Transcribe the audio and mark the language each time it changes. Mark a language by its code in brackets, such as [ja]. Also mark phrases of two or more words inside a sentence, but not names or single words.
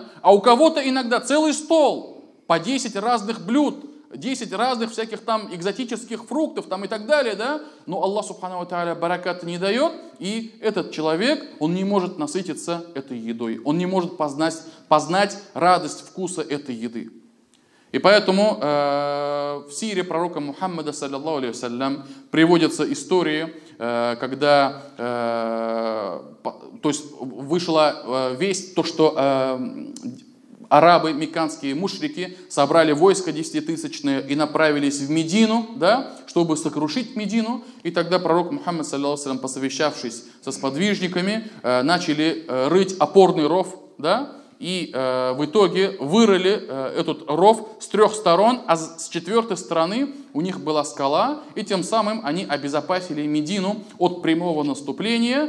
[ru] А у кого-то иногда целый стол, по 10 разных блюд, 10 разных всяких там экзотических фруктов там и так далее, да? Но [ar] الله سبحانه وتعالى [ru] баракат не дает, и этот человек, он не может насытиться этой едой, он не может познать радость вкуса этой еды. И поэтому в сире пророка Мухаммада, [ar] صلى الله عليه وسلم, [ru] приводятся истории, когда то есть вышла весть, то, что арабы, мекканские мушрики, собрали войско 10-тысячное и направились в Медину, да, чтобы сокрушить Медину. И тогда пророк Мухаммад, [ar] صلى الله عليه وسلم, [ru] посовещавшись со сподвижниками, начали рыть опорный ров, да, и в итоге вырыли этот ров с 3 сторон, а с 4 стороны у них была скала, и тем самым они обезопасили Медину от прямого наступления.